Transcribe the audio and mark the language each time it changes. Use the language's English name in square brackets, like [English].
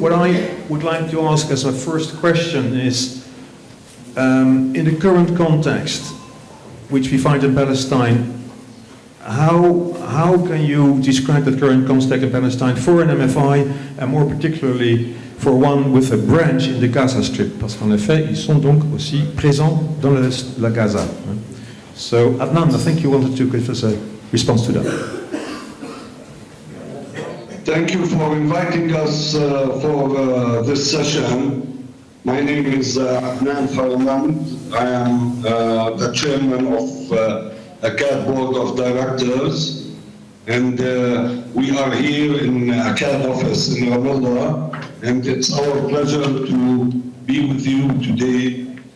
[English] What I would like to ask as a first question is, in the current context which we find in Palestine, how can you describe the current context in Palestine for an MFI, and more particularly for one with a branch in the Gaza Strip? [French] Parce qu'en effet, ils sont donc aussi présents dans la Gaza. [English] So, Adnan, I think you wanted to give us a response to that. Thank you for inviting us for this session. My name is Adnan Faramand. I am the chairman of ACAD Board of Directors, and we are here in ACAD office in Ramallah, and it's our pleasure to be with you today.